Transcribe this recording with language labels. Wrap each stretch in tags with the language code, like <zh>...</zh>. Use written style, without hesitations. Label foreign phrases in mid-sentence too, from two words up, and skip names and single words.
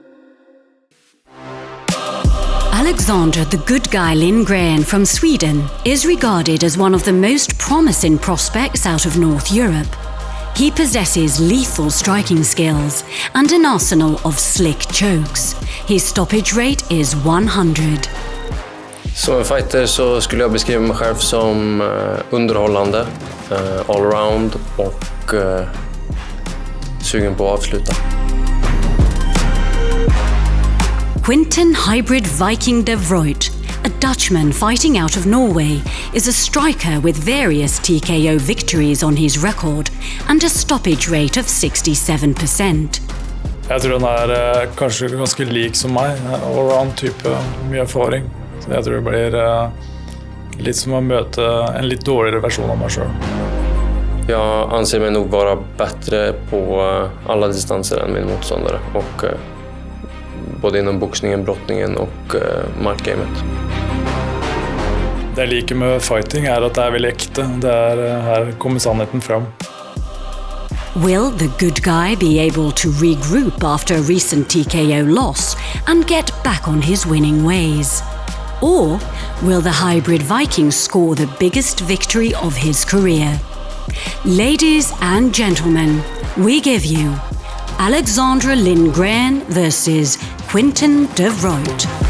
<en>Alexander the Good Guy Lindgren from Sweden is regarded as one of the most promising prospects out of North Europe. He possesses lethal striking skills and an arsenal of slick chokes. His stoppage rate is 100.</en> <sv>Som en fighter så skulle jag beskriva mig själv som underhållande, allround och sugen på att avsluta.</sv> <en>Quentin hybrid Viking DeVreught, a Dutchman fighting out of Norway, is a striker with various TKO victories on his record and a stoppage rate of 67%.</en> <no>Jeg tror han kanskje ganske lik som meg, allround type, mye erfaring. Så jeg tror det blir litt som å møte en litt dårligere versjon av meg selv.</no> <sv>Jag anser mig nog vara bättre på alla distanser än min motståndare och både inom boxningen, brottningen och markgamet.</sv> <no>Det jeg liker med fighting at det veldig ekte. Her kommer sannheten fram.</no> <en>Will the good guy be able to regroup after a recent TKO loss and get back on his winning ways? Or will the hybrid Viking score the biggest victory of his career? Ladies and gentlemen, we give you Alexander Lindgren versus Quentin DeVreught.</en>